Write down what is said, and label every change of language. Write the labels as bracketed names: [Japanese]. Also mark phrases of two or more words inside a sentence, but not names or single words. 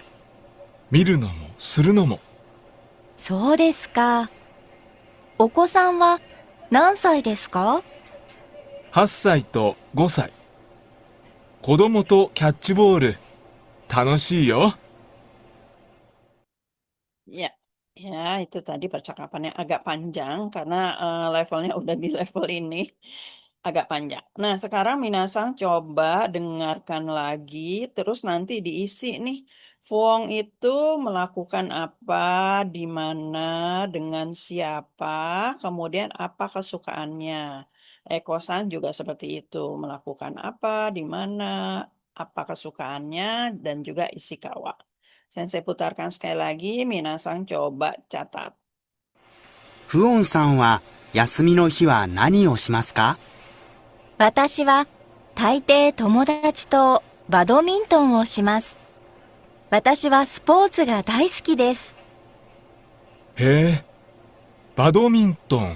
[Japanese] 見るのもするのも。そうですか。お子さんは何歳ですか 8歳と5歳。子供とキャッチボール。楽しいよ。 [Indonesian] Ya, Ya, itu tadi percakapannya agak panjang karena levelnya udah di level ini. Agak panjang. Nah, sekarang Minasang coba dengarkan lagi, terus nanti diisi nih. Fuong itu melakukan apa, di mana, dengan siapa, kemudian apa kesukaannya. Eko-san juga seperti itu, melakukan apa, di mana, apa kesukaannya, dan juga Ishikawa. Sensei putarkan sekali lagi, Minasang coba catat. [Japanese] フオンさんは休みの日は何をしますか？私は大抵友達とバドミントンをします。私はスポーツが大好きです。へえ、バドミントン。